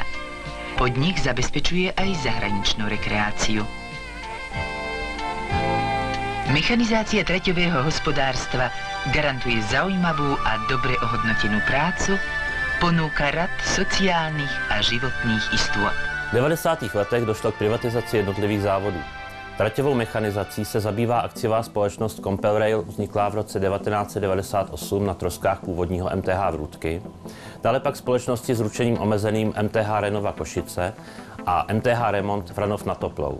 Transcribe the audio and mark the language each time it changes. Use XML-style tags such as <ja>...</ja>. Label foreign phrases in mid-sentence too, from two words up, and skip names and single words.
<sk>Podnik zabezpečuje aj zahraničnú rekreáciu. Mechanizácia traťového hospodárstva garantuje zaujímavú a dobre ohodnotenú prácu, ponúka rad sociálnych a životných istôt.</sk> <cs>V 90. letech došlo k privatizaci jednotlivých závodů. Traťovou mechanizací se zabývá akciová společnost Compelrail, vzniklá v roce 1998 na troskách původního MTH Vrútky. Dále pak společnosti s ručením omezeným MTH Renova Košice a MTH Remont Vranov nad Toplou.</cs>